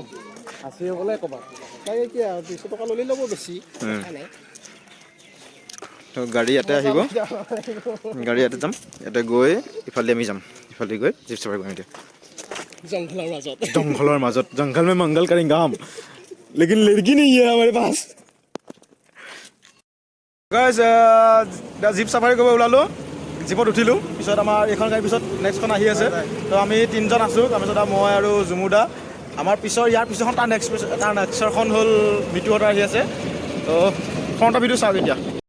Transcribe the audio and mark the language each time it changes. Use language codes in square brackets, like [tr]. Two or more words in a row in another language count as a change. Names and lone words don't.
[as] আছে বোলে ক'বা তাই কি আৰু 200 টকা ল'লে ল'ব বেছি নাই তো গাড়ী ইয়াতে আহিব গাড়ী ইয়াতে যাম ইয়াতে গৈ ইফালে আমি যাম ইফালে গৈ [en] jeep safari [as] কৰিম এতিয়া জংঘলৰ মাজত [hi] जंगल में मंगल करेंगे हम लेकिन लड़की नहीं है हमारे पास [as] গাইজ [en] jeep safari [as] কৰিব ওলালোঁ জীপত উঠিলোঁ পিছত আমাৰ এইখন গাড়ীৰ পিছত নেক্সটখন আহি আছে তো আমি তিনিজন আছোঁ তাৰপিছত মই আৰু জুমুদা আমাৰ ইয়াৰ পিছৰখন তাৰ নেক্সটখন হ'ল মিতুহঁতৰ আহি আছে তো ফ্ৰণ্টৰ ভিডিঅ' চাওক এতিয়া